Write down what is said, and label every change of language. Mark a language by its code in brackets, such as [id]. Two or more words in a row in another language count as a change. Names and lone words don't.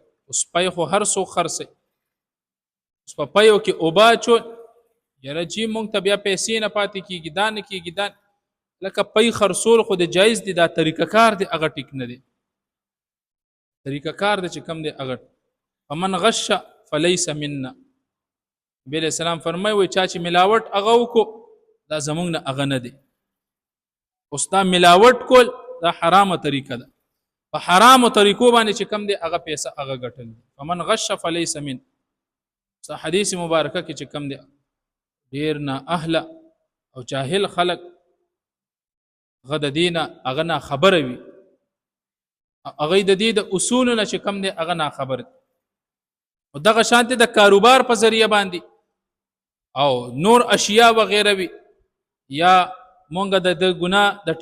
[ps] اوس پی خو هر څوک خرڅوي، اوس په پیو کې اوبه اچول، یاره جی مونږ ته بیا پیسې نه پاتې کېږي، دا نه کېږي، دا لکه پی خرڅول خو د جایز دي، دا طریقه کار دی هغه ټیک نه دی. طریقه کار دی چې کم دی هغه. [ar] فمن غش فلیس منا، [ps] نبی [ar] علیہ السلام [ps] فرمایي وایي چا چې ملاوټ هغه وکړو دا زمونږ نه هغه نه دی. اوس دا ملاوټ کول دا حرامه طریقه ده، په حرامو طریقو باندې چې کم دی هغه پیسه هغه ګټل. [ar] فمن غش فلیس من، [ps] حدیث مبارکه کې چې کم دی ډیر نه اهله او جاهل خلق هغه د دې نه هغه نه خبره وي، هغه د دې د اصولو نه چې کم دی هغه نه خبر دي. او دغه شانتې د کاروبار په ذریعه باندې او نور اشیاء وغیره وي، یا مونږ د ګناه د